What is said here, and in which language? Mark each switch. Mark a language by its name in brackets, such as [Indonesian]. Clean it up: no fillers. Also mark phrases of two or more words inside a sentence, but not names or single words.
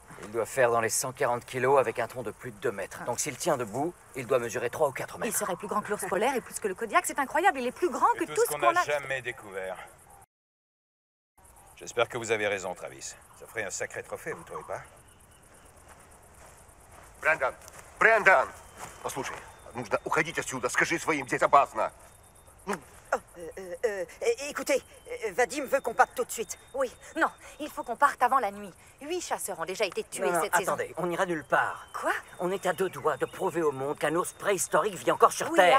[French] Il doit faire dans les 140 kilos avec un tronc de plus de 2 mètres. Donc s'il tient debout, il doit mesurer 3 ou 4 mètres. Il serait plus grand que l'ours polaire et plus que le Kodiak. C'est incroyable, il est plus grand que tout ce qu'on a... jamais découvert. J'espère que vous avez raison, Travis. Ça ferait un sacré trophée, vous trouvez pas? [Russian] Брэндон! Послушай, нужно уходить отсюда. Скажи своим, здесь опасно. [French] Écoutez, Vadim veut qu'on parte tout de suite. Oui, non, il faut qu'on parte avant la nuit. 8 chasseurs ont déjà été tués Non, cette saison. attendez, on n'ira nulle part. Quoi? On est à 2 doigts de prouver au monde qu'un ours préhistorique vit encore sur Oui, Terre.